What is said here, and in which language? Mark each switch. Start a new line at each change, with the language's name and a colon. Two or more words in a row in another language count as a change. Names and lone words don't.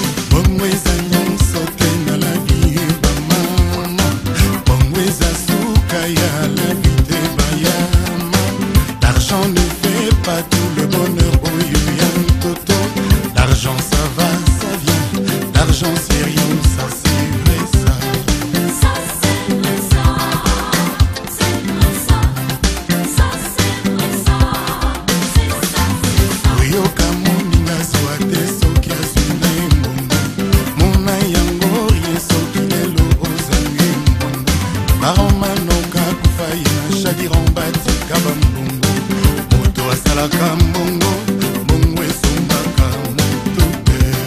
Lingala: Bongo eza nyonso te na
French: la vie,
Lingala: mama. Bongo eza suka ya
French: la vie
Lingala: te, bayama.
French: L'argent ne fait pas tout le bonheur,
Lingala: oyo ya ntoto.
French: L'argent, ça va, ça vient. L'argent, c'est rien, ça, c'est vrai, ça. Ça, c'est vrai, ça. C'est vrai, ça. Ça, c'est vrai, ça. C'est ça, c'est ça.
Lingala: Oyoka moninga zwa te soki azwi na ye mbongo. Mona yango rien soki lelo ozangi mbongo. Baron Manoka kufa ye na Shadiran batika bambongo. Moto asalaka mbongo, mbongo esombaka moto te.